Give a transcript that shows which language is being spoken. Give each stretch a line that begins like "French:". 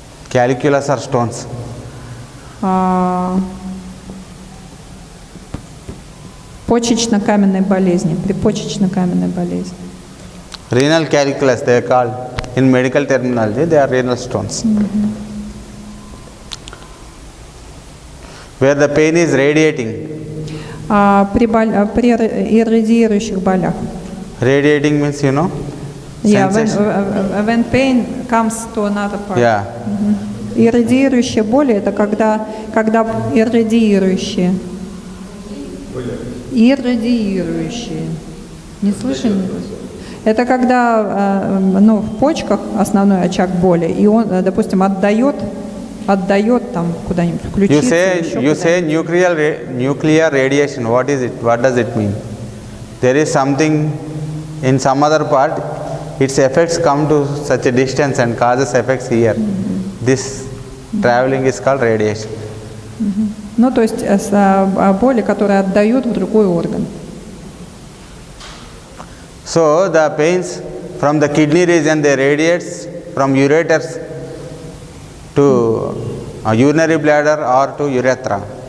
English: Calculus or stones.
Russian: Почечно-каменной болезни, при почечно-каменной болезни.
English: Renal calculus they are called. In medical terminology they are renal stones. Where the pain is radiating.
Russian: При иррадиирующих болях.
English: Radiating means Yeah, when pain comes to another part. Yeah.
Russian: Иррадиирующие боли это когда иррадиирующие. Иррадиирующие. Не слышали? Это когда в почках основной очаг боли, и он, допустим, отдает там куда-нибудь, в ключицу.
English: You say nuclear radiation. What is it? What does it mean? There is something in some other part. Its effects come to such a distance and causes effects here. This Traveling is called radiation.
Russian: Ну, то есть боли, которые отдают в другой орган.
English: So the pains from the kidney region, they radiates from ureters to urinary bladder or to urethra.